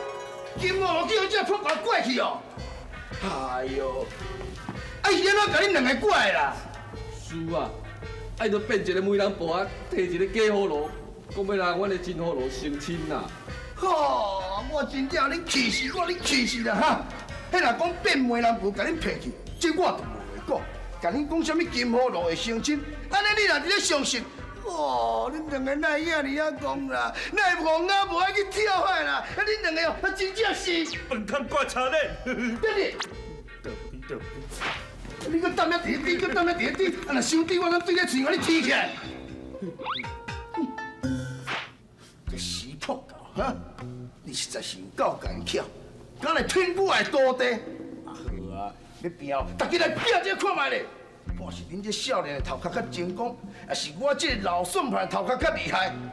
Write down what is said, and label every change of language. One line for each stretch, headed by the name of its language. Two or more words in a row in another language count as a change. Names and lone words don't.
Min Nan Chinese: 金葫芦叫这破甲拐去哦？哎呦，伊安怎甲恁两个拐啦？师啊，爱着变一个媒人婆啊，摕一个假葫芦，讲要来阮的真葫芦相亲啦。我真正你气死我，你气死啦哈！迄若讲变媒人婆甲恁骗去，这我都无会讲。甲恁讲什么金葫芦的相亲，安尼你若伫咧相信，恁两个哪会遐尔啊讲啦？哪会戆啊无爱去跳海啦？恁两个哦，真正是笨蛋怪车咧！对你搁等咧第一滴，搁等咧第一滴，啊若伤滴我敢对咧嘴甲你踢起来！这死破狗哈！你实在是够敢巧，敢来骗我的徒弟。好啊，要拼哦，大家来拼这看卖咧。看是恁这少年的头壳较精光，还是我这个老算盘头壳较厉害？